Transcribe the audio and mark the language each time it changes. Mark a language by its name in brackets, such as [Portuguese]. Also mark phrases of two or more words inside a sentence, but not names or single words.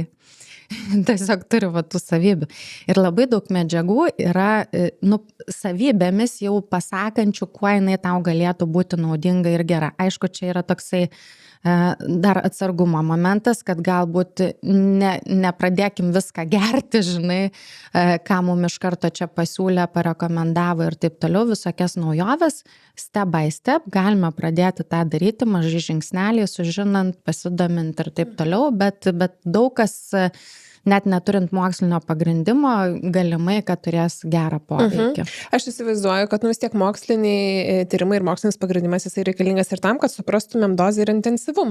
[Lithuanian] Tiesiog turi va tų savybių. Ir labai daug medžiagų yra savybėmis jau pasakančių, kuo jinai tau galėtų būti naudinga ir gera. Aišku, čia yra toksai dar atsargumo momentas, kad galbūt nepradėkim viską gerti, žinai, ką mum iš karto čia pasiūlė, parekomendavo ir taip toliau, visokias naujoves, [English] step by step, [Lithuanian] galime pradėti tą daryti, mažai žingsneliai, sužinant, pasidomint ir taip toliau, bet daug kas net neturint mokslinio pagrindimo, galimai, kad turės gerą poveikį. Aš įsivaizduoju, kad vis tiek moksliniai tyrimai ir mokslinis pagrindimas jisai reikalingas ir tam, kad suprastumėm dozę ir intensyvumą.